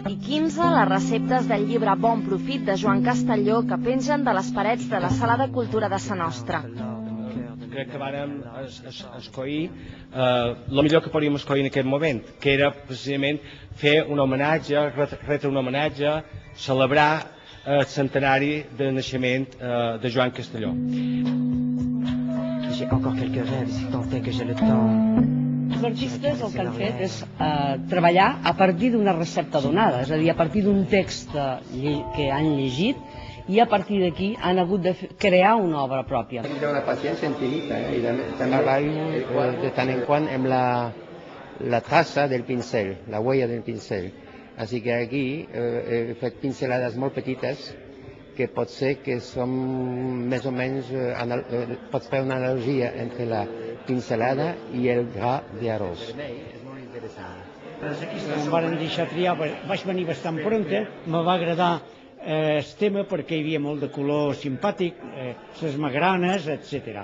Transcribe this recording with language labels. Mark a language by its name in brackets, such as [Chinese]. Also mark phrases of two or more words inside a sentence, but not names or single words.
[Catalan] I 15 les receptes del llibre Bon Profit de Joan Castelló que pengen de les parets de la Sala de Cultura de Sa Nostra. Crec que vàrem escollir el millor que podíem escollir en aquest moment, que era precisament fer un homenatge, retre un homenatge, celebrar el centenari del naixement de Joan Castelló. [French] J'ai encore quelques rêves, si tant est que j'ai le temps. [Catalan] Els artistes el que han fet és treballar a partir d'una recepta donada, és a dir, a partir d'un text que han llegit, i a partir d'aquí han hagut de crear una obra pròpia. Hi ha una paciència infinita, i treballo de tant en quant amb la traça del pincel, la huella del pincel. Així que aquí he fet pincelades molt petites que pot ser que són més o menys, pots fer una analogia entre la pincelada i el gra d'arròs. És molt interessant. Em van deixar triar, vaig venir bastant prompte, me va agradar el tema perquè hi havia molt de color simpàtic, les magranes, etc.